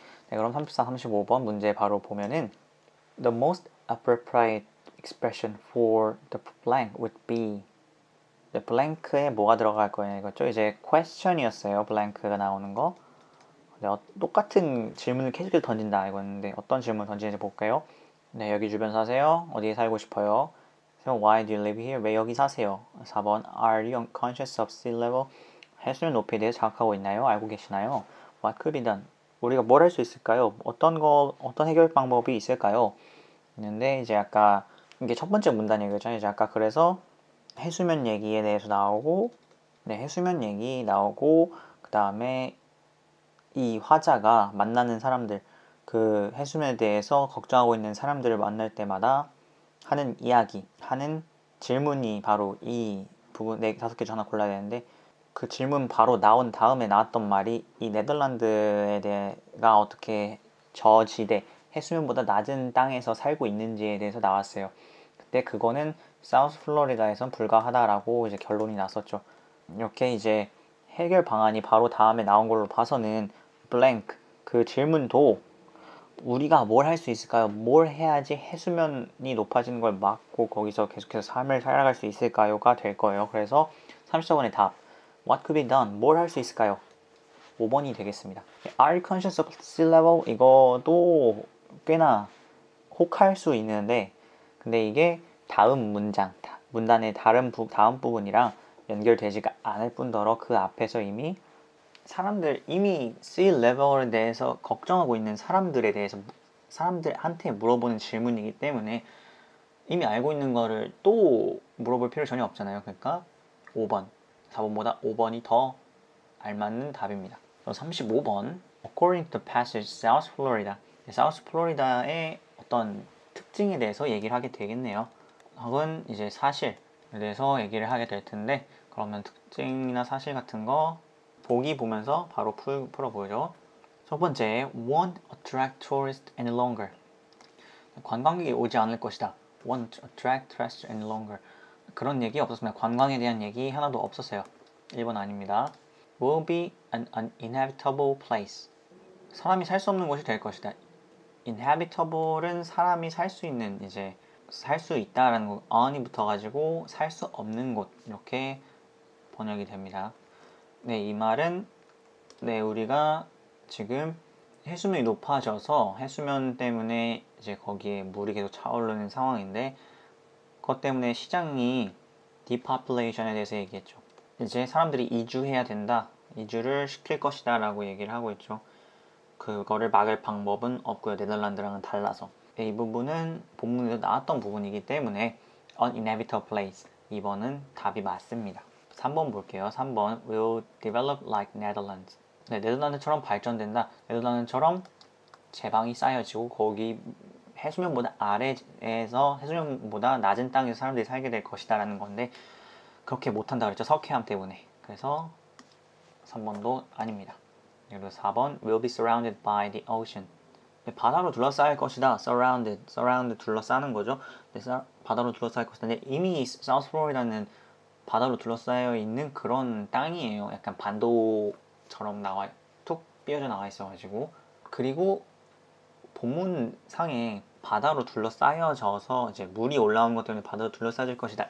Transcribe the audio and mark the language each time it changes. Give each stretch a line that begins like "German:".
Korean: 네, 그럼 34, 35번 문제 바로 보면은 The most appropriate expression for the blank would be 네, blank에 뭐가 들어갈 거냐 이거죠. 이제 question이었어요. blank가 나오는 거. 네, 똑같은 질문을 계속 던진다 이거였는데 어떤 질문 던지는지 볼까요? 네, 여기 주변 사세요? 어디에 살고 싶어요? So why do you live here? 왜 여기 사세요?
English: 4번 Are you conscious of sea level?
Korean: 해수면 높이에 대해서 자각하고 있나요? 알고 계시나요? What could be done? 우리가 뭘 할 수 있을까요? 어떤 해결 방법이 있을까요? 있는데 이제 아까 이게 첫 번째 문단 얘기잖아요. 이제 아까 그래서 해수면 얘기에 대해서 나오고 네, 해수면 얘기 나오고 그 다음에 이 화자가 만나는 사람들 그 해수면에 대해서 걱정하고 있는 사람들을 만날 때마다 하는 이야기, 하는 질문이 바로 이 부분, 네, 5개 중 하나 골라야 되는데 그 질문 바로 나온 다음에 나왔던 말이 이 네덜란드에 대해가 어떻게 저지대, 해수면보다 낮은 땅에서 살고 있는지에 대해서 나왔어요. 그때 그거는 사우스 플로리다에선 불가하다라고 이제 결론이 났었죠. 이렇게 이제 해결 방안이 바로 다음에 나온 걸로 봐서는 blank 그 질문도 우리가 뭘 할 수 있을까요? 뭘 해야지 해수면이 높아지는 걸 막고 거기서 계속해서 삶을 살아갈 수 있을까요?가 될 거예요. 그래서 34번의 답 What could be done? 뭘 할 수 있을까요? 5번이 되겠습니다.
English: Are you conscious of sea level?
Korean: 이것도 꽤나 혹할 수 있는데 근데 이게 다음 문장, 문단의 다음 부분이랑 연결되지가 않을 뿐더러 그 앞에서 이미 이미 sea level에 대해서 걱정하고 있는 사람들에 대해서 사람들한테 물어보는 질문이기 때문에 이미 알고 있는 거를 또 물어볼 필요 전혀 없잖아요. 그러니까 5번, 4번보다 5번이 더 알맞는 답입니다. 35번 According to the passage South Florida South Florida의 어떤 특징에 대해서 얘기를 하게 되겠네요. 혹은 이제 사실에 대해서 얘기를 하게 될 텐데 그러면 특징이나 사실 같은 거 보기 보면서 바로 풀어보죠.
English: 첫 번째, won't attract tourists any longer.
Korean: 관광객이 오지 않을 것이다.
English: won't attract tourists any longer.
Korean: 그런 얘기 없었습니다. 관광에 대한 얘기 하나도 없었어요. 1번 아닙니다.
English: will be an uninhabitable place.
Korean: 사람이 살 수 없는 곳이 될 것이다. inhabitable은 사람이 살 수 있는 이제 살 수 있다라는 거 on이 붙어가지고 살 수 없는 곳 이렇게 번역이 됩니다. 네, 이 말은 네, 우리가 지금 해수면이 높아져서 해수면 때문에 이제 거기에 물이 계속 차오르는 상황인데 그것 때문에 시장이 depopulation에 대해서 얘기했죠. 이제 사람들이 이주해야 된다. 이주를 시킬 것이다 라고 얘기를 하고 있죠. 그거를 막을 방법은 없고요. 네덜란드랑은 달라서. 이 부분은 본문에서 나왔던 부분이기 때문에 uninhabitable place 2번은 답이 맞습니다. 3번 볼게요.
English: 3번 will develop like Netherlands.
Korean: 네, 네덜란드처럼 발전된다. 네덜란드처럼 제방이 쌓여지고 거기 해수면보다 아래에서 해수면보다 낮은 땅에서 사람들이 살게 될 것이다 라는 건데 그렇게 못한다 그랬죠. 석회암 때문에. 그래서 3번도 아닙니다.
English: 그리고 4번 will be surrounded by the ocean.
Korean: 네, 바다로 둘러싸일 것이다. surround 둘러싸는 거죠. 네, 바다로 둘러싸일 것이다. 근데 이미 사우스 플로리다는 바다로 둘러싸여 있는 그런 땅이에요. 약간 반도처럼 툭 삐어져 나와 있어가지고 그리고 본문상에 바다로 둘러싸여져서 이제 물이 올라온 것 때문에 바다로 둘러싸질 것이다.